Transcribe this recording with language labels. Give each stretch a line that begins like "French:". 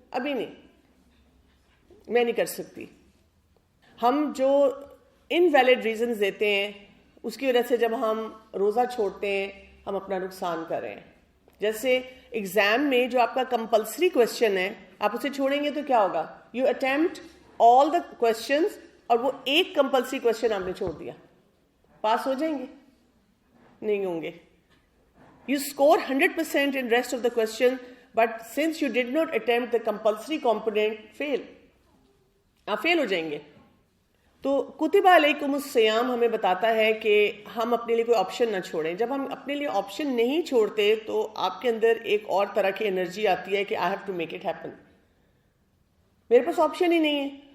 Urdu: ابھی نہیں، میں نہیں کر سکتی. ہم جو انویلڈ ریزنز دیتے ہیں اس کی وجہ سے جب ہم روزہ چھوڑتے ہیں ہم اپنا نقصان کر رہے ہیں. جیسے ایگزام میں جو آپ کا کمپلسری کوشچن ہے، آپ اسے چھوڑیں گے تو کیا ہوگا؟
English: you attempt all the questions
Urdu: اور وہ ایک کمپلسری کوشچن آپ نے چھوڑ دیا، پاس ہو جائیں گے؟ نہیں ہوں گے.
English: You score 100% in rest of the question, but since you did not attempt the compulsory component, fail.
Urdu: آپ فیل ہو جائیں گے. تو کتب علیکم الصیام ہمیں بتاتا ہے کہ ہم اپنے لیے کوئی آپشن نہ چھوڑیں. جب ہم اپنے لیے آپشن نہیں چھوڑتے تو آپ کے اندر ایک اور طرح کی انرجی آتی ہے کہ
English: I have to make it happen,
Urdu: میرے پاس آپشن ہی نہیں ہے.